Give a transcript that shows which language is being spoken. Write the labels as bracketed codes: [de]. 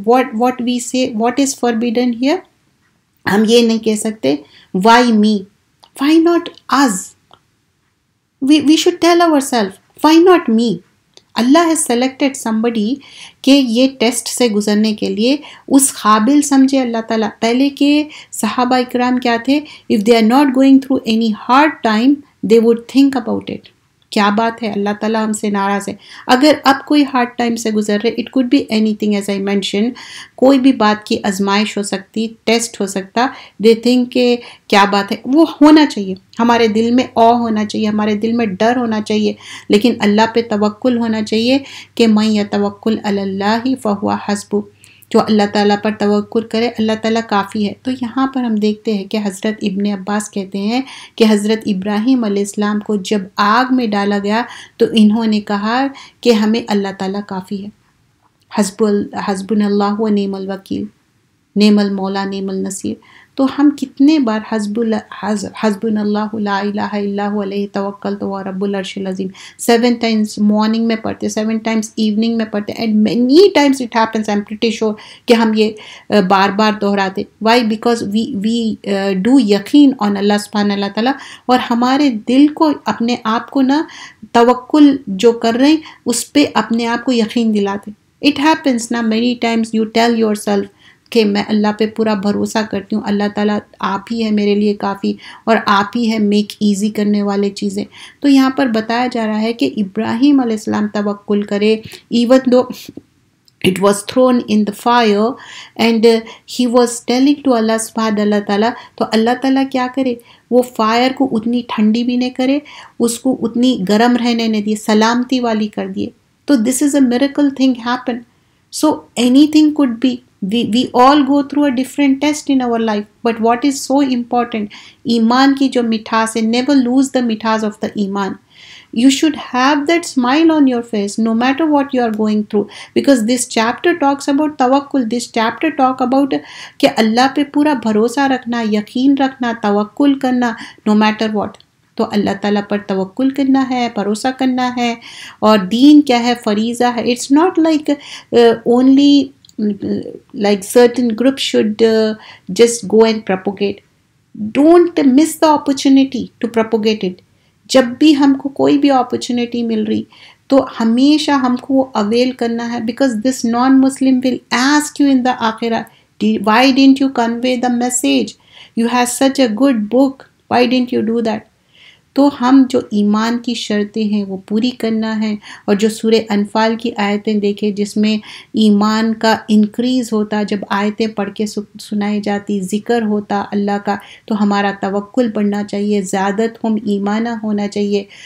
[en] what we سے، what is forbidden here, [ur] ہم یہ نہیں کہہ سکتے [en] Why me, why not is. We should tell ourselves, why not me? Allah has selected somebody [ur] کہ یہ ٹیسٹ سے گزرنے کے لیے اس قابل سمجھے اللہ تعالیٰ. پہلے کے صحابہ اکرام کیا تھے؟ [en] if they are not going through any hard time, they would think about it. [ur] کیا بات ہے، اللہ تعالیٰ ہم سے ناراض ہے. اگر اب کوئی ہارڈ ٹائم سے گزر رہے، [en] it could be anything as I mention, [ur] کوئی بھی بات کی آزمائش ہو سکتی، ٹیسٹ ہو سکتا. [en] they think [ur] کہ کیا بات ہے. وہ ہونا چاہیے، ہمارے دل میں ہونا چاہیے، ہمارے دل میں ڈر ہونا چاہیے، لیکن اللہ پہ توکل ہونا چاہیے کہ [ar] من یتوکل علی اللہ فہو حسبہ. [ur] جو اللہ تعالیٰ پر توکل کرے، اللہ تعالیٰ کافی ہے. تو یہاں پر ہم دیکھتے ہیں کہ حضرت ابن عباس کہتے ہیں کہ حضرت ابراہیم علیہ السلام کو جب آگ میں ڈالا گیا تو انہوں نے کہا کہ ہمیں اللہ تعالیٰ کافی ہے. [ar] حسبنا اللہ و نعم الوکیل، نعم المولا نعم النصیر. [ur] تو ہم کتنے بار [ar] حسبنا اللہ لا الہ الا هو علیہ توکلت وهو رب العرش العظیم [ur] 7 times مارننگ میں پڑھتے، 7 times ایوننگ میں پڑھتے، [en] and many times it happens, I am pretty sure [ur] کہ ہم یہ بار بار دہراتے. [en] Why? Because we do [ur] یقین آن اللہ سبحانہ اللہ تعالیٰ، اور ہمارے دل کو، اپنے آپ کو نا توکل جو کر رہے ہیں اس پہ اپنے آپ کو یقین دلاتے. [en] it happens نا many times, you tell yourself [ur] کہ میں اللہ پہ پورا بھروسہ کرتی ہوں، اللہ تعالیٰ آپ ہی ہے میرے لیے کافی، اور آپ ہی ہے میک ایزی کرنے والے چیزیں. تو یہاں پر بتایا جا رہا ہے کہ ابراہیم علیہ السلام توکل کرے، [en] even though it was thrown in the fire and he was telling to Allah [ur] سبحانہ اللہ تعالیٰ. تو اللہ تعالیٰ کیا کرے؟ وہ فائر کو اتنی ٹھنڈی بھی نہیں کرے، اس کو اتنی گرم رہنے نہیں دیے، سلامتی والی کر دیے. [en] تو this is a miracle thing happen. So anything could be. We all go through a different test in our life, but what is so important, [ur] ایمان کی جو مٹھاس ہے، [en] never lose the مٹھاس of the ایمان. You should have that smile on your face no matter what you are going through, because this chapter talks about tawakkul. [ur] This chapter talk about کہ اللہ پہ پورا بھروسہ رکھنا، یقین رکھنا، توکل کرنا no matter what. تو اللہ تعالیٰ پر توکل کرنا ہے, بھروسہ کرنا ہے. اور دین کیا ہے, فریضہ ہے. [en] It's not like only like certain groups should just go and propagate. Don't miss the opportunity to propagate it. [ur] جب بھی ہم کو کوئی بھی اپرچونیٹی مل رہی تو ہمیشہ ہم کو وہ اویل کرنا ہے, [en] because this non-Muslim will ask you in the آخرہ, why didn't you convey the message? You have such a good book, why didn't you do that? [ur] تو ہم جو ایمان کی شرطیں ہیں وہ پوری کرنا ہے. اور جو سورہ انفال کی آیتیں دیکھیں جس میں ایمان کا انکریز ہوتا, جب آیتیں پڑھ کے سنائی جاتی, ذکر ہوتا اللہ کا, تو ہمارا توکل بڑھنا چاہیے, زیادت ہم ایمانہ ہونا چاہیے.